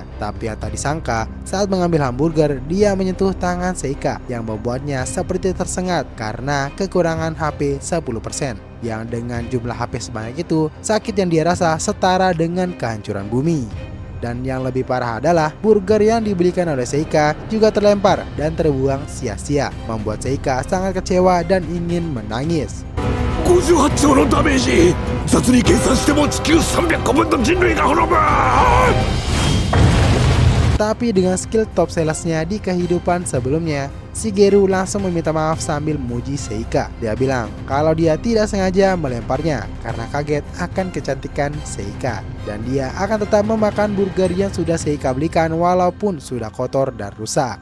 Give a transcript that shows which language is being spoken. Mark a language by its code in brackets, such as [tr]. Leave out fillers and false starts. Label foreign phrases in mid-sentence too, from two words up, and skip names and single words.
[id] Tapi tak disangka, saat mengambil hamburger, dia menyentuh tangan Seika yang membuatnya seperti tersengat karena kekurangan HP 10%. Yang dengan jumlah HP sebanyak itu, sakit yang dia rasa setara dengan kehancuran bumi. Dan yang lebih parah adalah burger yang dibelikan oleh Seika juga terlempar dan terbuang sia-sia, membuat Seika sangat kecewa dan ingin menangis. [ja] 58 兆のダメージ、雑に計算しても地球300個分の人類が滅ぶ。 [id] Tapi dengan skill top salesnya di kehidupan sebelumnya, Shigeru langsung meminta maaf sambil memuji Seika. Dia bilang kalau dia tidak sengaja melemparnya karena kaget akan kecantikan Seika. Dan dia akan tetap memakan burger yang sudah Seika belikan walaupun sudah kotor dan rusak.